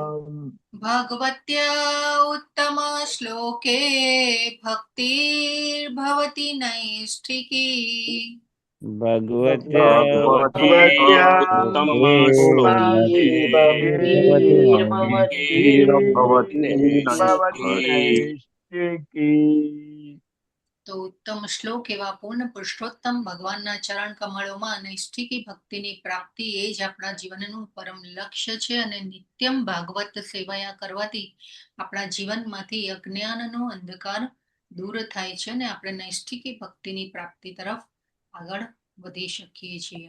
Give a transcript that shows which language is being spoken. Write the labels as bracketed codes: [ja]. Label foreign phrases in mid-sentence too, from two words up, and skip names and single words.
[sa] भगवत्या उत्तमश्लोके भक्तिर्भवति नैष्ठिकी। भगवत्या भगवत्या उत्तम श्लोके श्लोके भवती नैष्ठिकी। [gu] તો ઉત્તમ શ્લોક એવા પૂર્ણ પુરુષોત્તમ ભગવાનના ચરણ કમળોમાં નૈષ્ઠિકી ભક્તિની પ્રાપ્તિ એ જ આપણા જીવનનું પરમ લક્ષ્ય છે અને નિત્યમ ભાગવત સેવાયા કરવાથી આપણા જીવનમાંથી અજ્ઞાનનો અંધકાર દૂર થાય છે અને આપણે નૈષ્ઠિકી ભક્તિની પ્રાપ્તિ તરફ આગળ વધી શકીએ છીએ.